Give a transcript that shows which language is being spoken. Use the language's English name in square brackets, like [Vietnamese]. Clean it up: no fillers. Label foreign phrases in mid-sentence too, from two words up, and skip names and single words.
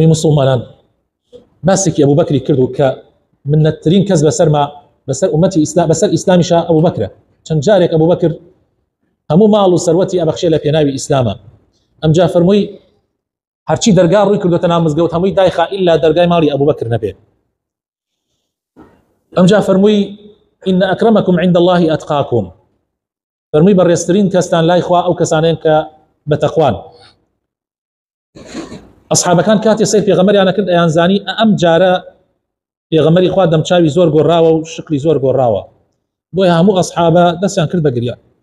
[Central Kurdish] موسڵمانان باسێکی ئەبوو بەکری کرد و کە منەتترین کەس بەسەر ئومەتی بەسەر ئیسلامیشە ئەبوو بەکرە. چەند جارێک ئەبوو بەکر هەموو ماڵ و سەروەتی ئەبەخشێ لە پێناوی ئیسلامە. ئەمجا فەرمووی هەرچی دەرگا ڕووی کردوتە ناو مزگەوت هەمووی دایخا ئیلا دەرگای ماڵی ئەبوبەکر نەبێ. ئەمجا فەرمووی [Arabic] إن أكرمكم عند الله أتقاكم، [Central Kurdish] فەرمووی بەڕێزترین کەستان لای خوا ئەو کەسانەیان کە بەتەقوان. ئەسحابەکان کاتی سەیر پێغەمبەریان کرد ئەیان زانی ئەم جارە پێغەمبەری خوا دەمچاوی زۆر گۆڕاوە و شکلی زۆر گۆڕاوە، بۆیە هەموو ئەسحابە دەستیان کرد بە گریان.